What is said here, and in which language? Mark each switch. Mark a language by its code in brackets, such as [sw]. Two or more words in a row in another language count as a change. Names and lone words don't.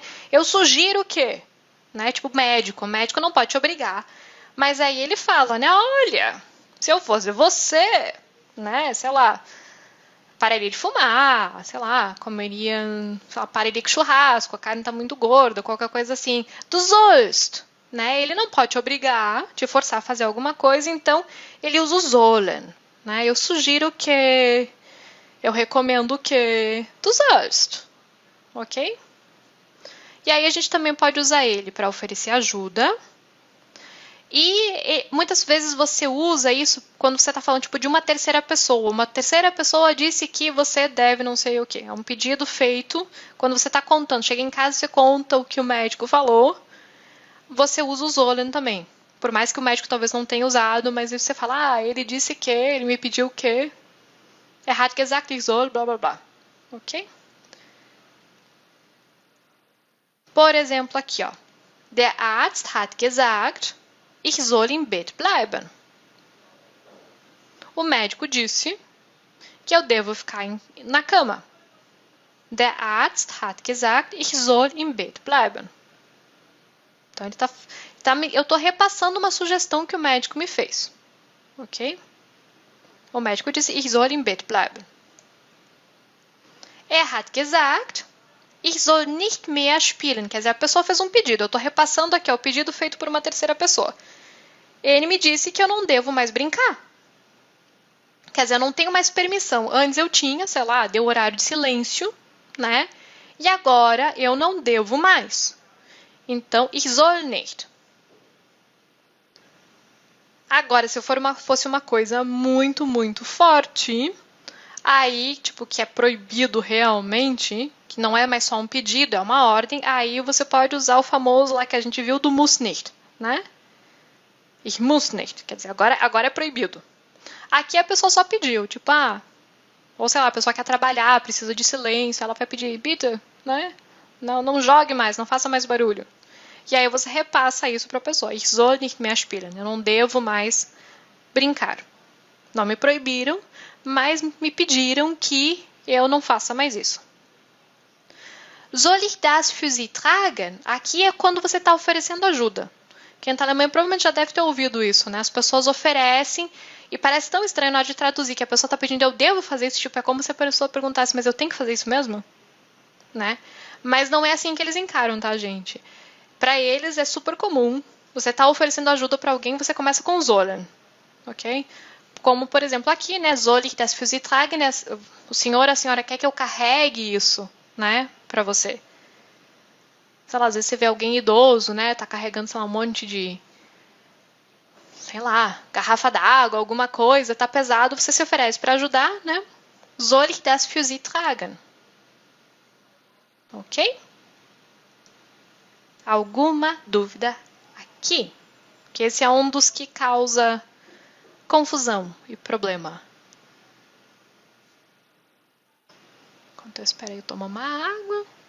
[pt] Eu sugiro que, né? Tipo médico, o médico não pode te obrigar. Mas aí ele fala, né? Olha, se eu fosse você, né? Sei lá, pararia de fumar, sei lá, comeria, sei lá, pararia com churrasco, a carne tá muito gorda, qualquer coisa assim. [de] Du sollst, [pt] né? Ele não pode te obrigar, te forçar a fazer alguma coisa, então ele usa o sollen, né? Eu sugiro que, eu recomendo que [de] du sollst, [pt] ok? E aí a gente também pode usar ele para oferecer ajuda. E muitas vezes você usa isso quando você está falando tipo, de uma terceira pessoa. Uma terceira pessoa disse que você deve não sei o que. É um pedido feito quando você está contando. Chega em casa e você conta o que o médico falou. Você usa o sollen também. Por mais que o médico talvez não tenha usado, mas você fala, ah, ele disse que, ele me pediu que. [de] Er hat gesagt, ich soll, [pt] blá blá blá. Ok? Por exemplo, aqui, ó. [de] Der Arzt hat gesagt, ich soll im Bett bleiben. [pt] O médico disse que eu devo ficar na cama. [de] Der Arzt hat gesagt, ich soll im Bett bleiben. [pt] Então eu estou repassando uma sugestão que o médico me fez, ok? O médico disse, [de] ich soll im Bett bleiben. Er hat gesagt, ich soll nicht mehr spielen. [pt] Quer dizer, a pessoa fez um pedido. Eu estou repassando aqui o pedido feito por uma terceira pessoa. Ele me disse que eu não devo mais brincar. Quer dizer, eu não tenho mais permissão. Antes eu tinha, sei lá, deu horário de silêncio, né? E agora eu não devo mais. Então, [de] ich soll nicht. [pt] Agora, se fosse uma coisa muito, muito forte, aí, tipo, que é proibido realmente, que não é mais só um pedido, é uma ordem, aí você pode usar o famoso lá que a gente viu do [de] muss nicht, [pt] né? [de] Ich muss nicht. [pt] Quer dizer, agora é proibido. Aqui a pessoa só pediu, tipo, ou sei lá, a pessoa quer trabalhar, precisa de silêncio, ela vai pedir, bitte, né? Não jogue mais, não faça mais barulho. E aí você repassa isso para a pessoa. [de] Ich soll nicht mehr spielen. [pt] Eu não devo mais brincar. Não me proibiram, mas me pediram que eu não faça mais isso. [de] Soll ich das für Sie tragen? [pt] Aqui é quando você está oferecendo ajuda. Quem está na Alemanha provavelmente já deve ter ouvido isso, né? As pessoas oferecem e parece tão estranho na hora de traduzir que a pessoa está pedindo, eu devo fazer isso, tipo, é como se a pessoa perguntasse, mas eu tenho que fazer isso mesmo? Né? Mas não é assim que eles encaram, tá, gente? Para eles é super comum. Você está oferecendo ajuda para alguém, você começa com sollen, ok? Como, por exemplo, aqui, né? [de] Soll ich das für Sie tragen? [pt] Né? O senhor, a senhora quer que eu carregue isso, né? Para você. Sei lá, às vezes você vê alguém idoso, né? Tá carregando, sei lá, um monte de, sei lá, garrafa d'água, alguma coisa, tá pesado, você se oferece para ajudar, né? [de] Soll ich das für Sie tragen? [pt] Ok? Alguma dúvida aqui? Que esse é um dos que causa confusão e problema. Enquanto eu espero eu tomar uma água.